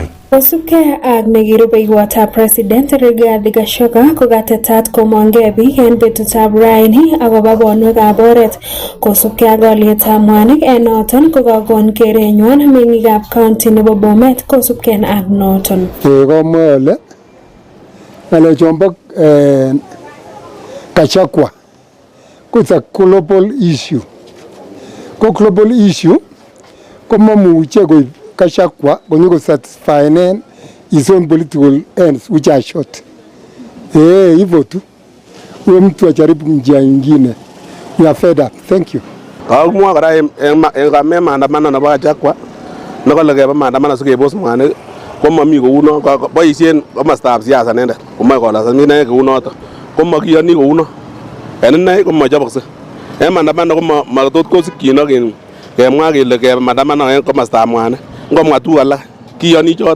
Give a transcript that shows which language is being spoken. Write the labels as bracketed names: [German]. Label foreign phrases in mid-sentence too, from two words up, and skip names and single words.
[Kalenjin] Kosubkei ak nekirubeiwotab President Rigathi Gachagua kokatetat komongei biik en betutab raini akobo bonwekab oret kosubkei ak olyetab mwanik en noton kokakon kerenywan meng'ikab county nebo Bomet kosubkei ak noton. Komwa ole ng'alechombo Gachagua ko [English] a global issue. Ko global issue [Kalenjin] ko mamuche koib Gachagua konyo [English] satisfy his own political ends which are short. [Swahili] Hivyo tu huyo mtu ajaribu njia nyingine. [English] We are fed up. Thank you. [Kalenjin] Kaumwa kora en maandamano nebo Gachagua nekole keba maandamano sikebos mwanik ko mami kouno boisien komostab siasa nendet komoe kolasan inee kounoto ko makiyoni kouno en inee ko machobokse en maandamano ko matot kosikyino kemwa kele keba maandamano en komostab mwanik ngomwa tu alak kiyoni choto